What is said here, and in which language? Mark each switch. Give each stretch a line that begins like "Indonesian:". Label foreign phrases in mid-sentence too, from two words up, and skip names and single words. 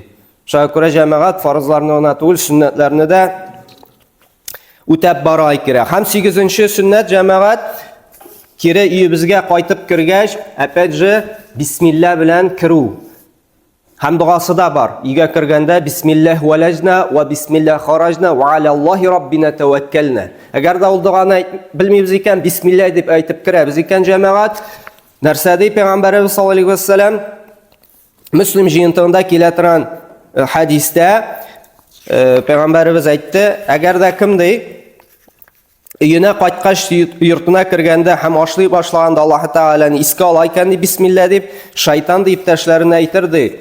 Tatar: Шуңа күрә җәмәгать фарызларны гына түгел, сүннәтләрне дә үтәп бара кирәк. Һәм 8нче сүннәт җәмәгать, кире өебезгә кайтып кергәч,
Russian: опять же,
Tatar: бисмилла белән кирү. Һәм дуасы да бар. Өйгә кергәндә
Arabic: بسم الله ولجنا وبسم الله خرجنا وعلى الله ربنا توكلنا.
Tatar: Әгәр дә ул дуаны белмибез икән, бисмилла дип әйтеп керәбез икән җәмәгать, нәрсә ди Пәйгамбәрбез
Arabic: صلى الله عليه وسلم
Tatar: Муслим җыентыгында килә торган хәдистә Пәйгамбәрбез әйтте, әгәр дә кем ди өенә кайткач йортына кергәндә һәм ашлый башлаганда Аллаһ Тәгаләне искә ала икән ди бисмилла дип, шайтан ди иптәшләренә әйтер ди.